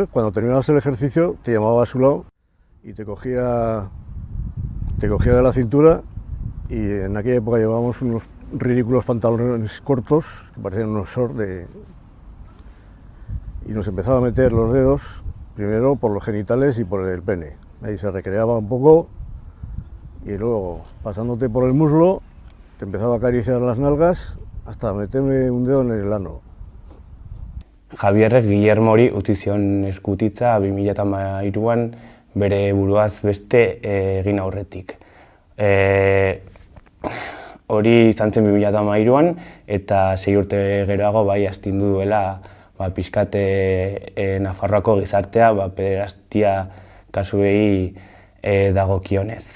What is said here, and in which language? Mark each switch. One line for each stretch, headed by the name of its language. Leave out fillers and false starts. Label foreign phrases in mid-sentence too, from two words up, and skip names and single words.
Spanish: Cuando terminabas el ejercicio te llamaba a su lado y te cogía de la cintura, y en aquella época llevábamos unos ridículos pantalones cortos que parecían unos shorts y nos empezaba a meter los dedos primero por los genitales y por el pene. Ahí se recreaba un poco y luego, pasándote por el muslo, te empezaba a acariciar las nalgas hasta meterme un dedo en el ano.
Basque: Javierrek Guillermori utzi zion eskutitza 2013an bere buruaz beste egin aurretik. Hori izan zen 2013an eta 6 urte geroago bai astindu duela pixkat Nafarroako gizartea pederastia kasuei dagokionez.